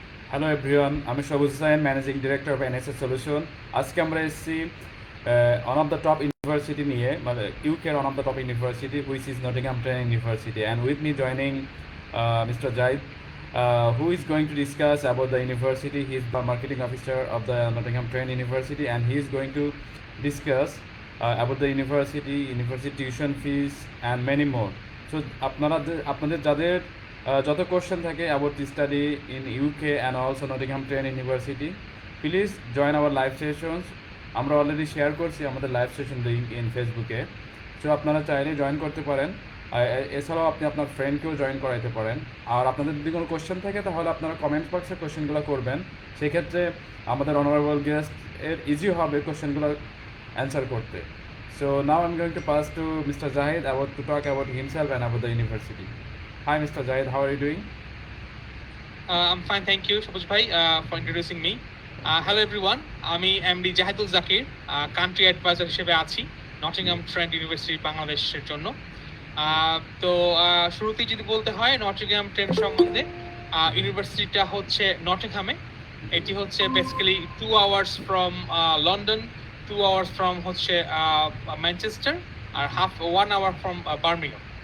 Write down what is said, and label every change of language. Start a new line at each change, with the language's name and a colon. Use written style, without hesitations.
English: Hello everyone, আমি Sabuj Hussain, managing director of NSS solution.
Bangla: আজকে আমরা এসেছি
English: One of the top university নিয়ে, মানে ইউকের one of the top university which is Nottingham Trent university, and with me joining mister Jahid, who is going to discuss about the university. He is the marketing officer of the Nottingham Trent University, and he is going to discuss about the university tuition fees, and many more. So
Bangla: আপনাদের যাদের যত question থাকে
English: About the study in UK and also Nottingham Trent university, please join our live sessions.
Bangla: আমরা already share করছি আমাদের live session link in ফেসবুকে, so আপনারা চাইলে জয়েন করতে পারেন। এছাড়াও আপনি আপনার ফ্রেন্ডকেও জয়েন করাইতে পারেন। আর আপনাদের যদি কোনো কোশ্চেন থাকে তাহলে আপনারা কমেন্ট বক্সে কোশ্চেনগুলো করবেন, সেক্ষেত্রে আমাদের অনারেবল গেস্ট এর ইজি হবে কোশ্চেনগুলো অ্যান্সার করতে।
English: So now I am going to pass to mister Jahid about to talk about himself and about the university. Hi, Mr. Jahid. How are you doing? I'm fine, thank you, Shabuj bhai, for introducing me. Hello everyone,
Bangla: আমি MD Zahidul Zakir, country adviser হিসেবে আছি Nottingham Trent university বাংলাদেশের জন্য। তো শুরুতেই যদি বলতে হয় নটিংহাম ট্রেন্ট সম্বন্ধে, ইউনিভার্সিটিটা হচ্ছে নটিংহামে। এটি হচ্ছে basically
English: 2 hours from London, 2 hours from হচ্ছে Manchester, আর 1 hour from Birmingham.